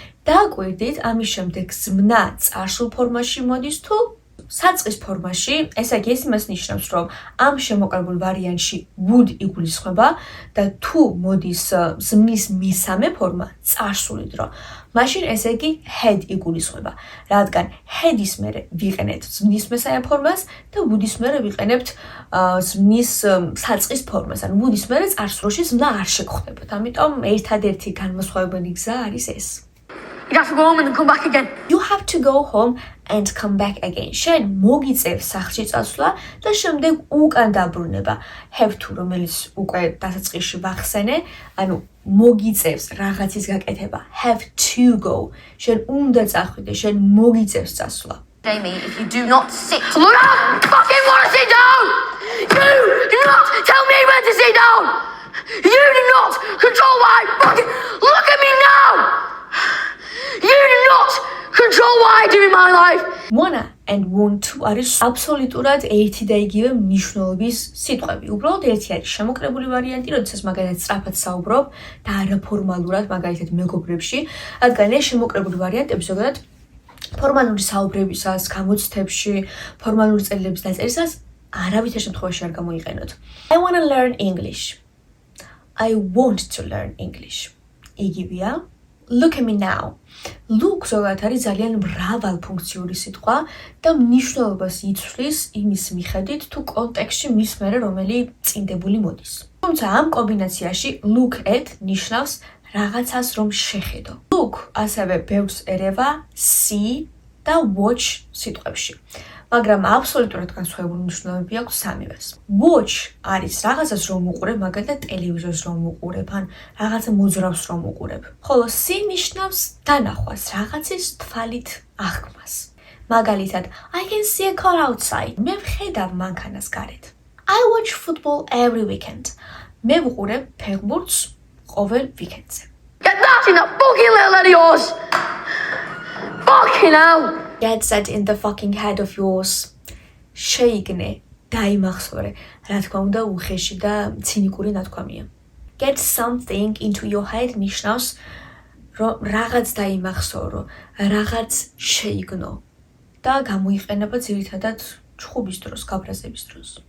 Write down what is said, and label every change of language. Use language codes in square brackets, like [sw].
[ka] დააკვირდით, ამის შემდეგ ზმნა წარსულ ფორმაში მოდის თუ საწყის ფორმაში, ესე იგი ეს იმას ნიშნავს, რომ ამ შემოკლებულ ვარიანტში would იგულისხმება და თუ მოდის ზმნის მესამე ფორმა, წარსული დრო, მაშინ ესე იგი had იგულისხმება, რადგან had-ის მერე ვიყენებთ ზმნის მესამე ფორმას და would-ის მერე ვიყენებთ ზმნის საწყის ფორმას, ანუ would-ის მერე წარსულში ზმნა არ შეგხვდებათ. ამიტომ ერთადერთი განმასხვავებელი გზა არის ეს. [en] You have to go home and then come back again. You have to go home and come back again. [ka] შენ მოგიწევს სახლში წასვლა და შემდეგ უკან დაბრუნება. Have to, რომელიც უკვე დასაწყისში ვახსენე, ანუ მოგიწევს რაღაცის გაკეთება. [en] Have to go. [ka] შენ უნდა წახვიდე, შენ მოგიწევს წასვლა. [en] Jamie, if you do not sit... Look, I fucking want to sit down! You do not tell me when to sit down! You do not control my fucking... Look at me now! You do not control what I do in my life. [ka] Wanna and want to არის აბსოლუტურად ერთი და იგივე მნიშვნელობის სიტყვები. უბრალოდ ერთი არის შემოკრებული ვარიანტი, როდესაც მაგალითად სწრაფად საუბრობ და არაფორმალურად, მაგალითად მეგობრებში, რადგან ეს შემოკრებული ვარიანტები ზოგადად ფორმალური საუბრებისას, გამოცდებში, ფორმალური წერილების დაწერისას არავითარ შემთხვევაში არ გამოიყენოთ. [en] I want to learn English. I want to learn English. [ka] იგივეა. [en] Look at me now. [ka] Look ზოგადად არის ძალიან მრავალფუნქციური სიტყვა და მნიშვნელობას იცვლის იმის მიხედვით, თუ კონტექსტში მის მერე რომელი წინდებული მოდის. თუმცა ამ კომბინაციაში look at ნიშნავს რაღაცას რომ შეხედო. Look ასევე ბევრს ერევა see და watch სიტყვებში. მაგრამ აბსოლუტურად განსხვავებული მნიშვნელობები აქვს სამივეს. Watch არის რაღაცას რომ უყურებ, მაგალითად ტელევიზორს რომ უყურებ, ან რაღაცა მოძრაობს რომ უყურებ. ხოლო see ნიშნავს დანახვას, რაღაცის თვალით აღქმას. [en] მაგალითად, I can see a car outside. [ka] მე ვხედავ მანქანას გარეთ. [en] I watch football every weekend. [ka] მე ვუყურებ ფეხბურთს ყოველ ვიკენდზე. [en] Get that in that fucking little head of yours! Fucking hell! Get that in the fucking head of yours. [ka] შეიგნე, დაიმახსოვრე, რა თქმა უნდა უხეში და ცინიკური ნათქვამია. [en] Get something into your head [ka] ნიშნავს რომ რაღაც დაიმახსოვრო, რაღაც შეიგნო და გამოიყენება ძირითადად ჩხუბის დროს, გაბრაზების დროს.